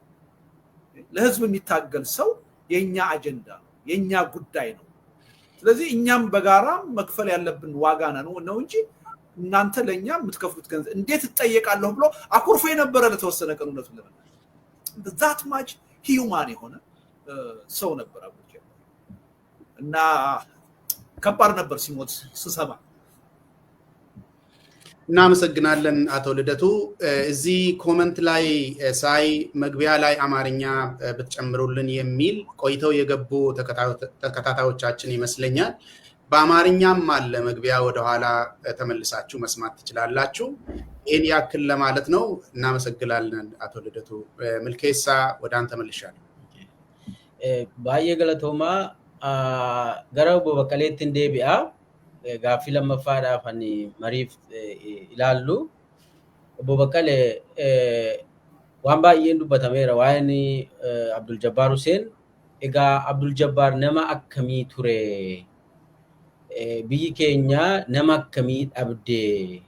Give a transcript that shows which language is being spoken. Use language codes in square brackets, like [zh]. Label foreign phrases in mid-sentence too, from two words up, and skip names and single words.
[am] ለህዝብ የሚታገል ሰው የኛ አጀንዳ ነው የኛ ጉዳይ ነው ስለዚህ እኛም በጋራ መክፈል ያለብን ዋጋ ነው እንጂ እናንተ ለኛ የምትከፍሉት ገንዘብ እንዴት ተጠየቃለሁ ብሎ አኩርፎ የነበረ ለተወሰነ ቀን እውነቱን ለማለት [en] that much human [am] የሆነ ሰው ነበር አብዱል ጀባር እና ከባድ ነበር ሲሞት ስሰማ እናመሰግናለን አቶ ልደቱ እዚህ ኮሜንት ላይ ሳይ መግቢያ ላይ አማርኛ ብትጨምሩልን የሚል ቆይተው የገቡ ተከታታዮቻችን ይመስለኛል በአማርኛም አለ መግቢያ ወደ ኋላ ተመልሳችሁ መስማት ትችላላችሁ ይሄን ያክል ለማለት ነው እናመሰግናለን አቶ ልደቱ ምልኬሳ ወደ አንተ መልሻለሁ [om] baay'ee galatoomaa gara obbo Baqqaleetti hin deebi'a. Gaaffii lammaffaadhaaf ani mariif ilaallu. Obbo Baqqalee waan baay'een dubbatameera waa'een Abdul Jabbaar Hussein. Egaa Abdul Jabbaar nama akkamii ture? Biyyi keenya nama akkamii dhabdee?